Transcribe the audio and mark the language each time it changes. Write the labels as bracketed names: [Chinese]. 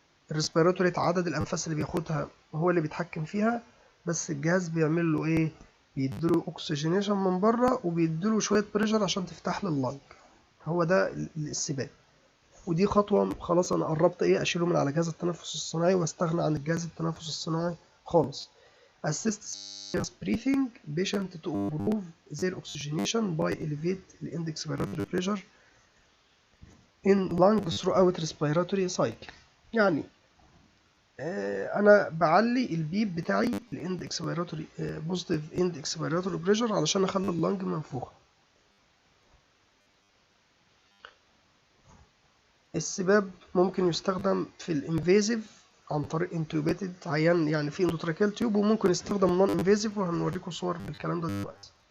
[Arabic] الريسبيراتوري عدد الأنفاس اللي بياخدها هو اللي بيتحكم فيها، بس الجهاز بيعمل له ايه؟ بيديله اكسجينيشن من بره وبيديله شوية بريشر عشان تفتح له اللنج. هو ده السباق. ودي خطوة خلاص أنا قربت إيه أشيله من على جهاز التنفس الصناعي وأستغنى عن الجهاز التنفس الصناعي خالص. [English] Assist breathing patient to improve their oxygenation by elevate the index respiratory pressure in lung throughout respiratory cycle. [Arabic] يعني أنا بعلي البيب بتاعي الاندكس [English] respiratory positive index respiratory pressure [Arabic] علشان أخلي اللنج منفوخة. السباب ممكن يستخدم في الانفيزيف عن طريق انتوبيتد عيان، يعني في اندوتراكيال تيوب، وممكن يستخدم نون انفيزيف وهنوريكم صور بالكلام ده دلوقتي.